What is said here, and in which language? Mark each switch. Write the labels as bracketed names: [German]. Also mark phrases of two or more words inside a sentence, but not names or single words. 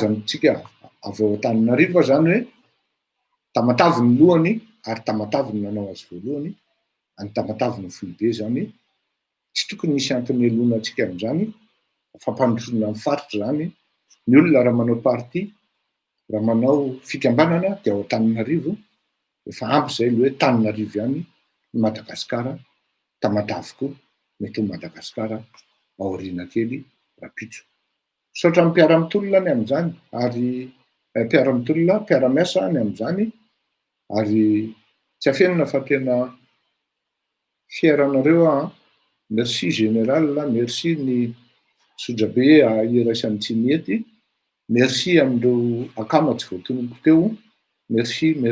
[Malagasy] antsika avy ao Antananarivo zany hoe Tamatavy ny lohany ary Tamatavy ny nanao azy voalohany, any Tamatavy ny foibe zany tsy tokony nisy antony elona antsika amin'izany fampandrosoana amin'ny faritra zany ny olona raha manao parti raha manao fikambanana dia ao Antananarivo efa ampy zay hoe Tananarivo ihany ny Madagasikara, Tamatavy koa mety ho Madagasikara aoriana kely rapitso. Saotra ny mpiara-mitolona ny amin'izany ary mpiara-mitolona mpiara-miasa ny amin'izany ary tsy afenina fa tena fier anareo [French] merci général, [Malagasy] merci ny Sodrabe iraisan'ny Tsimihety, merci amin'ireo akama tsy voatonoko teo, merci.